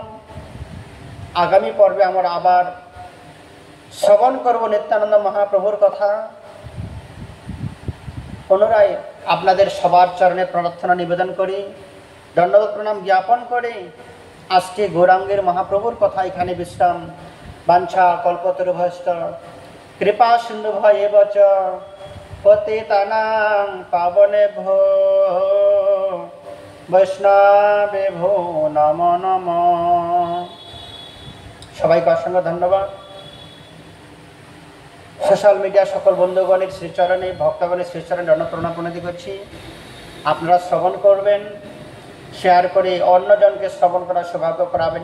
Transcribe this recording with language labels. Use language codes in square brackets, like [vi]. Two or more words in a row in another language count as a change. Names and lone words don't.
[bn] আগামী পর্বে আমরা আবার শ্রবণ করব নিত্যানন্দ মহাপ্রভুর কথা। পুনরায় আপনাদের সবার চরণে প্রার্থনা নিবেদন করি, দণ্ডবোধ প্রণাম জ্ঞাপন করে আজকে গৌরাঙ্গের মহাপ্রভুর কথা এখানে বিশ্রাম। [sa] বাঞ্ছা কল্পতরুভ্যশ্চ কৃপা সিন্ধুভ্য এব চ পতিতানাং পাবনেভ্যো বৈষ্ণবেভ্যো নমো নমঃ। [bn] সবাইকে অসংখ্য ধন্যবাদ। সোশ্যাল মিডিয়া সকল বন্ধুগণের শ্রীচরণে, ভক্তগণের শ্রীচরণে দণ্ড প্রণাম প্রণতি করছি। আপনারা শ্রবণ করবেন, শেয়ার করে অন্যজনকে শ্রবণ করার সৌভাগ্য করাবেন।